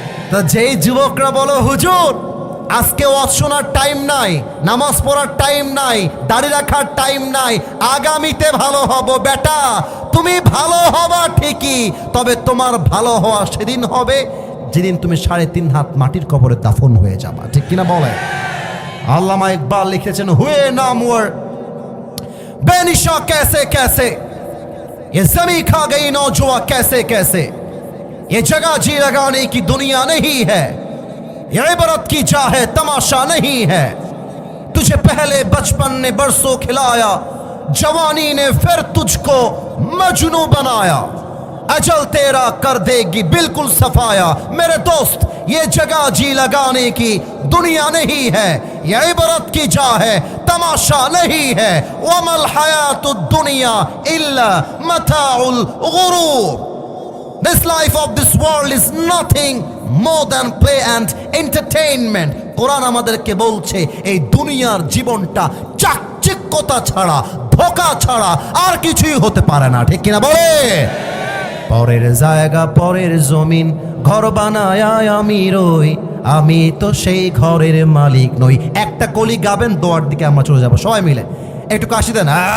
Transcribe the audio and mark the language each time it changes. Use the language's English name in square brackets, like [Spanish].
[Bangla] তো যেই যুবকরা বলো হুজুর আজকে ওয়াজ শোনার টাইম নাই, নামাজ পড়ার টাইম নাই, দাড়ি রাখার টাইম নাই, আগামীতে ভালো হব, বেটা তুমি ভালো হবা ঠিকই, তবে তোমার ভালো হওয়া সেদিন হবে যেদিন তুমি 3.5 হাত মাটির কবরে দাফন হয়ে যাবা, ঠিক কিনা বলে? আল্লামা ইকবাল লিখেছেন [Hindi] হুয়ে নামওয়ার बेनिशा कैसे कैसे ये जमी खा गई नौजुआ कैसे कैसे, ये जगह जी लगाने की दुनिया नहीं है, ये इबरत की जा है तमाशा नहीं है। तुझे पहले बचपन ने बरसों खिलाया, जवानी ने फिर तुझको मजनू बनाया, अजल तेरा कर देगी बिल्कुल सफाया। मेरे दोस्त ये जगह जी लगाने की दुनिया नहीं है, ये इबरत की जा है तमाशा नहीं है। [Arabic] वमल हयातुद दुनिया इल्ला मताउल गुरूर। [English] This life of this world is nothing more than play and entertainment. [Bangla] কোরআন আমাদেরকে বলছে এই দুনিয়ার জীবনটা চাকচিক্যতা ছাড়া, ধোঁকা ছাড়া আর কিছুই হতে পারে না, ঠিক কিনা বলে? পরের জায়গা পরের জমিন ঘর বানায় আমি রই, আমি তো সেই ঘরের মালিক নই। একটা কলি গাবেন, দোয়ার দিকে আমরা চলে যাব সবাই মিলে। একটু কাশি দেন।